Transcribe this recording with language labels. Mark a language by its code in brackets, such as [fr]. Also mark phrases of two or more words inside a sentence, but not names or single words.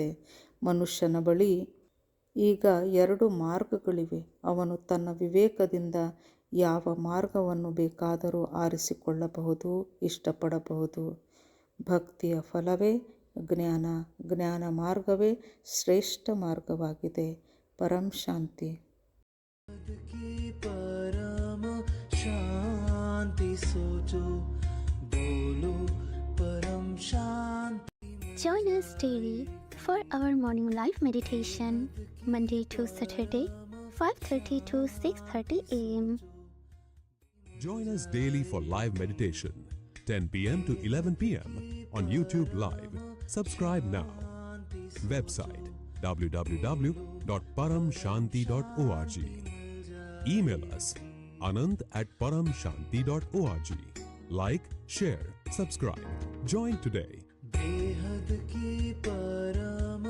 [kn] ಮನುಷ್ಯನ ಬಳಿ ಈಗ 2 ಮಾರ್ಗಗಳಿವೆ. ಅವನು ತನ್ನ ವಿವೇಕದಿಂದ ಯಾವ ಮಾರ್ಗವನ್ನು ಬೇಕಾದರೂ ಆರಿಸಿಕೊಳ್ಳಬಹುದು, ಇಷ್ಟಪಡಬಹುದು. ಭಕ್ತಿಯ ಫಲವೇ ಜ್ಞಾನ, ಜ್ಞಾನ ಮಾರ್ಗವೇ ಶ್ರೇಷ್ಠ ಮಾರ್ಗವಾಗಿದೆ. ಪರಂ ಶಾಂತಿ. [hi] परम शांति सोचो, बोलो परम शांति. [en] Join us daily for our morning live meditation, Monday to Saturday, 5:30 to 6:30 a.m. Join us daily for live meditation, 10 p.m. to 11 p.m. on YouTube Live. Subscribe now. Website www.paramshanti.org. Email us anand@paramshanti.org. Like, share, subscribe. Join today. [hi] बेहद की परम